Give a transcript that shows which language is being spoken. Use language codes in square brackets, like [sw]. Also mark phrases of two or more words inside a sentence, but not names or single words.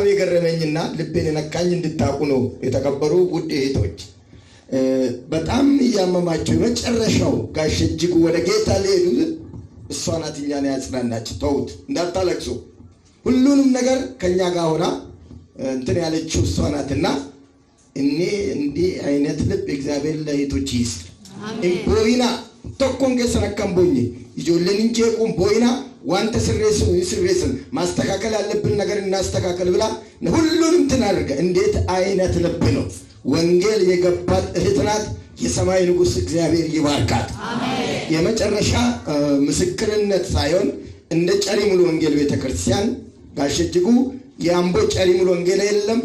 [am] የገረመኝና ልቤን ነካኝ እንድታቁ ነው የተከበሩ ውድ እህቶች በጣም ያመማቸው መጨረሻው ጋሽ እጅጉ ወደ ጌታ ሊሄዱ እሷ ናት እኛን ያጽናናች ተውት እንዳታለቅሱ ሁሉንም ነገር ከኛ ጋር ሆና እንትን ያለችው እሷ ናትና እኔ እንዲህ አይነት ልብ እግዚአብሔር ለእህቶች ይስጥ። ቦይና [om] tokkoon keessan akkam boonye ijoolleen hin jeequun boyina wanta sirreessun [am] ማስተካከል ያለብን ነገር እናስተካከል ብላ ሁሉንም ትናደርገ። እንዴት አይነት ልብ ነው! ወንጌል የገባት እህት ናት። የሰማይ ንጉስ እግዚአብሔር ይባርካት። አሜን። የመጨረሻ ምስክርነት ሳይሆን እንደ ጨሪ ሙሉ ወንጌል ቤተክርስቲያን ጋሸጅጉ የአምቦ ጨሪ ሙሉ ወንጌል የለም